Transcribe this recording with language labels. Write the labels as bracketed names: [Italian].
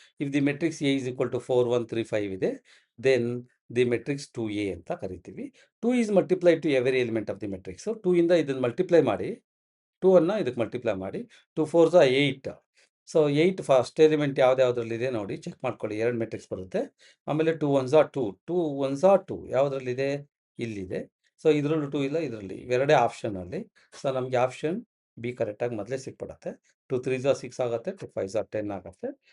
[English] if the matrix A is equal to 4 1 3 5 [Kannada] ಇದೆ, [English] then the matrix 2a [Kannada] ಅಂತ ಕರಿತೀವಿ. [English] 2 is multiply to every element of the matrix. [Kannada] 2 ಇಂದ ಇದನ್ನು multiply ಮಾಡಿ, [English] 2 ಅನ್ನು ಇದಕ್ಕೆ ಮಲ್ಟಿಪ್ಲೈ ಮಾಡಿ. 2 4s are 8. [Kannada] So 8 first element ಯಾವುದ್ಯಾವುದ್ರಲ್ಲಿದೆ ನೋಡಿ, ಚೆಕ್ ಮಾಡ್ಕೊಳ್ಳಿ. 2 ಮೆಟ್ರಿಕ್ಸ್ ಬರುತ್ತೆ. ಆಮೇಲೆ [English] 2 1s are 2, 2 1s are 2 [Kannada] ಯಾವುದ್ರಲ್ಲಿದೆ? ಇಲ್ಲಿದೆ. ಸೊ ಇದರಲ್ಲೂ 2 ಇಲ್ಲ, ಇದರಲ್ಲಿ ಇವೆರಡೇ ಆಪ್ಷನಲ್ಲಿ. ಸೊ ನಮಗೆ ಆಪ್ಷನ್ ಬಿ ಕರೆಕ್ಟಾಗಿ ಮೊದಲೇ ಸಿಕ್ಬಿಡತ್ತೆ. [English] 2 3s are 6 [Kannada] ಆಗುತ್ತೆ, [English] 2 5s are 10 ಆಗುತ್ತೆ.